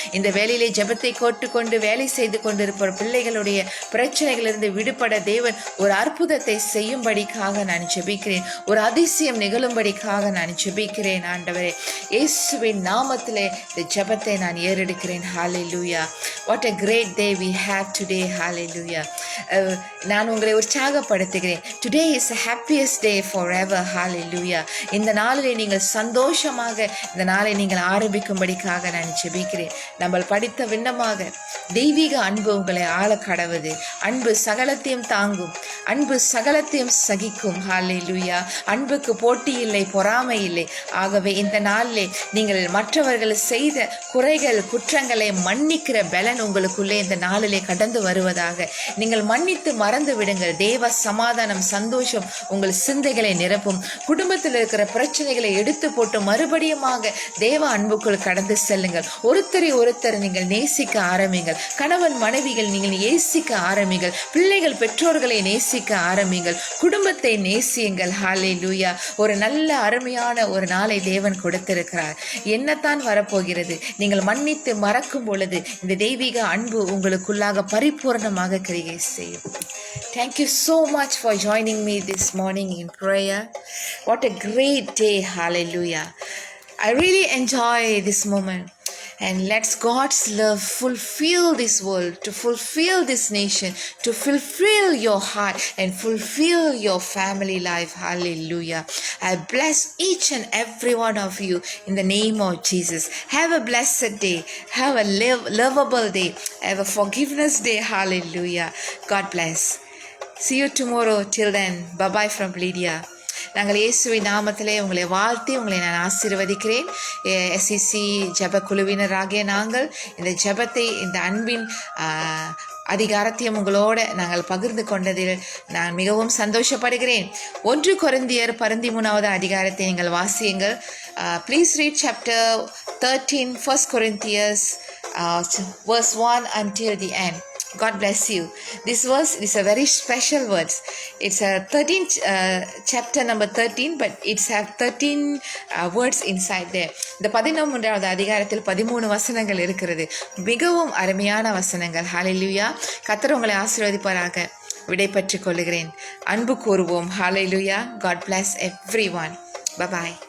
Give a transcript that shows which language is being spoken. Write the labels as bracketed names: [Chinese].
[Tamil] இந்த வேலையிலே ஜெபத்தை கேட்டுக்கொண்டு வேலை செய்து கொண்டிருப்ப பிள்ளைகளுடைய பிரச்சனைகளிலிருந்து விடுபட தேவன் ஒரு அற்புதத்தை செய்யும்படிக்காக நான் ஜெபிக்கிறேன். ஒரு அதிசயம் நிகழும்படிக்காக நான் ஜெபிக்கிறேன் ஆண்டவரே. இயேசுவின் நாமத்திலே இந்த ஜெபத்தை நான் ஏறெடுக்கிறேன். ஹல்லேலூயா. [English] What a great day we have today. Hallelujah. [Tamil] நான் உங்களை உற்சாகப்படுத்துகிறேன். [English] Today is the happiest day forever. Hallelujah. [Tamil] இந்த நாளிலே நீங்கள் சந்தோஷமாக இந்த நாளை நீங்கள் ஆரம்பிக்கும்படிக்காக நான் ஜெபிக்கிறேன். நம்ம படித்த விண்ணமாக தெய்வீக அன்பு உங்களை ஆள கடவுது. அன்பு சகலத்தையும் தாங்கும், அன்பு சகலத்தையும் சகிக்கும். ஹல்லேலூயா. அன்புக்கு போட்டி இல்லை, பொறாமை இல்லை. ஆகவே இந்த நாளிலே நீங்கள் மற்றவர்கள் செய்த குறைகள் குற்றங்களை மன்னிக்கிற பலன் உங்களுக்குள்ளே இந்த நாளிலே கடந்து வருவதாக. நீங்கள் மன்னித்து மறந்து விடுங்கள். தேவ சமாதானம், சந்தோஷம் உங்கள் சிந்தைகளை நிரப்பும். குடும்பத்தில் இருக்கிற பிரச்சனைகளை எடுத்து போட்டு மறுபடியுமாக தேவ அன்புக்குள் கடந்து செல்லுங்கள். ஒருத்தரை ஒருத்தர் நீங்கள் நேசிக்க ஆரம்பிங்கள். கணவன் மனைவிகள் நீங்கள் நேசிக்க ஆரம்பிங்கள். பிள்ளைகள் பெற்றோர்களை நேசிக்க ஆரம்பிங்கள். குடும்பத்தை நேசியுங்கள். ஹல்லேலூயா. ஒரு நல்ல அருமையான ஒரு நாளை தேவன் கொடுத்திருக்கிறார். என்னத்தான் வரப்போகிறது? நீங்கள் மன்னித்து மறக்கும் பொழுது இந்த தெய்வீக அன்பு உங்களுக்குள்ளாக பரிபூர்ணமாக கிரியை செய்யும். [English] Thank you so much for joining me this morning in prayer. What a great day. Hallelujah. I really enjoy this moment. And let's God's love fulfill this world, to fulfill this nation, to fulfill your heart and fulfill your family life. Hallelujah. I bless each and every one of you in the name of Jesus. Have a blessed day. Have a lovable day. Have a forgiveness day. Hallelujah. God bless. See you tomorrow. Till then, bye-bye from Lydia. [Tamil] நாங்கள் இயேசுவின் நாமத்திலே உங்களை வாழ்த்தி உங்களை நான் ஆசீர்வதிக்கிறேன். SCC ஜெப குழுவினராகிய நாங்கள் இந்த ஜெபத்தை, இந்த அன்பின் அதிகாரத்தையும் உங்களோடு நாங்கள் பகிர்ந்து கொண்டதில் நான் மிகவும் சந்தோஷப்படுகிறேன். 1 கொரிந்தியர் 13வது அதிகாரத்தை நீங்கள் வாசியுங்கள். [English] Please read chapter 13, 1 Corinthians verse 1 until the end. God bless you. This verse is a very special verse. It's a 13th chapter number 13, but it's have 13 words inside there. [Tamil] இந்த 13வது அதிகாரத்தில் 13 வசனங்கள் இருக்கிறது. மிகவும் அருமையான வசனங்கள். ஹல்லேலூயா. கர்த்தர் உங்களை ஆசீர்வதிப்பாராக. விடைபெற்றுக் கொள்கிறேன். அன்பு கூறுவோம். ஹல்லேலூயா. [English] God bless everyone. Bye bye.